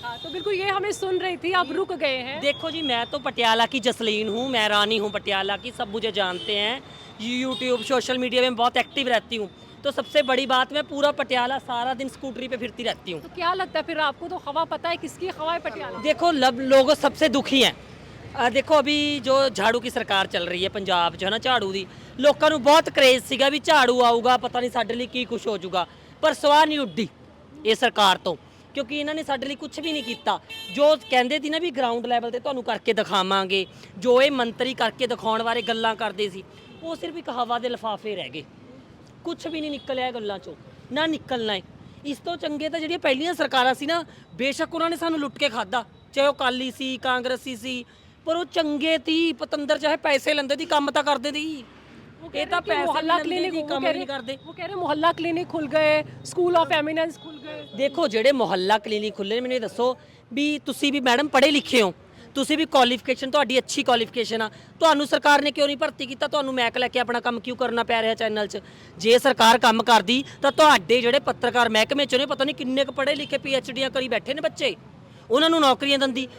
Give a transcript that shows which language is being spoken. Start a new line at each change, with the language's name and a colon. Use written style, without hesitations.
Hindi: हाँ, तो बिल्कुल ये हमें सुन रही थी, आप रुक गए हैं। देखो जी, मैं तो पटियाला की जसलीन हूँ, मैं रानी हूँ पटियाला की, सब मुझे जानते हैं। यूट्यूब सोशल मीडिया में बहुत एक्टिव रहती हूँ। तो सबसे बड़ी बात, मैं पूरा पटियाला सारा दिन स्कूटरी पे फिरती रहती हूँ। तो क्या लगता है फिर आपको? तो हवा पता है किसकी हवा है पटियाला? देखो, लोग सबसे दुखी हैं। देखो अभी जो झाड़ू की सरकार चल रही है पंजाब
Punjabi: 'ਚ, है ना, झाड़ू ਦੀ ਲੋਕਾਂ ਨੂੰ ਬਹੁਤ ਕ੍ਰੇਜ਼ ਸੀਗਾ ਵੀ ਝਾੜੂ ਆਊਗਾ, ਪਤਾ ਨਹੀਂ ਸਾਡੇ ਲਈ ਕੀ ਕੁਝ ਹੋ ਜਾਊਗਾ, ਪਰ ਸਵਾਹ ਨਹੀਂ ਉੱਡੀ ਇਹ ਸਰਕਾਰ ਤੋਂ। ਕਿਉਂਕਿ ਇਹਨਾਂ ਨੇ ਸਾਡੇ ਲਈ ਕੁਝ ਵੀ ਨਹੀਂ ਕੀਤਾ। ਜੋ ਕਹਿੰਦੇ ਸੀ ਨਾ ਵੀ ਗਰਾਊਂਡ ਲੈਵਲ ਤੇ ਤੁਹਾਨੂੰ ਕਰਕੇ ਦਿਖਾਵਾਂਗੇ, ਜੋ ਇਹ ਮੰਤਰੀ ਕਰਕੇ ਦਿਖਾਉਣ ਬਾਰੇ ਗੱਲਾਂ ਕਰਦੇ ਸੀ, ਉਹ ਸਿਰਫ ਇੱਕ ਹਵਾ ਦੇ ਲਿਫਾਫੇ ਰਹਿ ਗਏ। ਕੁਝ ਵੀ ਨਹੀਂ ਨਿਕਲਿਆ ਗੱਲਾਂ ਚੋਂ, ਨਾ ਨਿਕਲਣਾ ਹੈ। ਇਸ ਤੋਂ ਚੰਗੇ ਤਾਂ ਜਿਹੜੀਆਂ ਪਹਿਲੀਆਂ ਸਰਕਾਰਾਂ ਸੀ ਨਾ, ਬੇਸ਼ੱਕ ਉਹਨਾਂ ਨੇ ਸਾਨੂੰ ਲੁੱਟ ਕੇ ਖਾਦਾ, ਚਾਹੇ ਉਹ ਅਕਾਲੀ ਸੀ, ਕਾਂਗਰਸੀ ਸੀ, ਪਰ ਉਹ ਚੰਗੇ ਤੀ। ਪਤੰਦਰ ਚਾਹੇ ਪੈਸੇ ਲੈਂਦੇ ਦੀ, ਕੰਮ ਤਾਂ ਕਰਦੇ ਦੀ। ਇਹ ਤਾਂ ਪੈਸੇ
Hindi: मोहल्ला क्लिनिक
Punjabi: ਕੰਮ ਨਹੀਂ ਕਰਦੇ।
Hindi: वो कह रहे मोहल्ला क्लिनिक खुल गए, स्कूल ऑफ एमिनेंस खुल गए।
Punjabi: ਦੇਖੋ ਜਿਹੜੇ ਮੁਹੱਲਾ ਕਲੀਨਿਕ ਖੁੱਲੇ ਨੇ, ਮੈਨੂੰ ਇਹ ਦੱਸੋ ਵੀ ਤੁਸੀਂ ਵੀ ਮੈਡਮ ਪੜ੍ਹੇ ਲਿਖੇ ਹੋ, ਤੁਸੀਂ ਵੀ ਕੁਆਲੀਫਿਕੇਸ਼ਨ, ਤੁਹਾਡੀ ਅੱਛੀ ਕੁਆਲੀਫਿਕੇਸ਼ਨ ਆ, ਤੁਹਾਨੂੰ ਸਰਕਾਰ ਨੇ ਕਿਉਂ ਨਹੀਂ ਭਰਤੀ ਕੀਤਾ? ਤੁਹਾਨੂੰ ਮੈਕ ਲੈ ਕੇ ਆਪਣਾ ਕੰਮ ਕਿਉਂ ਕਰਨਾ ਪੈ ਰਿਹਾ ਚੈਨਲ 'ਚ? ਜੇ ਸਰਕਾਰ ਕੰਮ ਕਰਦੀ ਤਾਂ ਤੁਹਾਡੇ ਜਿਹੜੇ ਪੱਤਰਕਾਰ ਮਹਿਕਮੇ 'ਚ ਨੇ, ਪਤਾ ਨਹੀਂ ਕਿੰਨੇ ਕੁ ਪੜ੍ਹੇ ਲਿਖੇ PhDਆਂ ਕਰੀ ਬੈਠੇ ਨੇ ਬੱਚੇ, ਉਹਨਾਂ ਨੂੰ ਨੌਕਰੀਆਂ ਦਿੰਦੀ।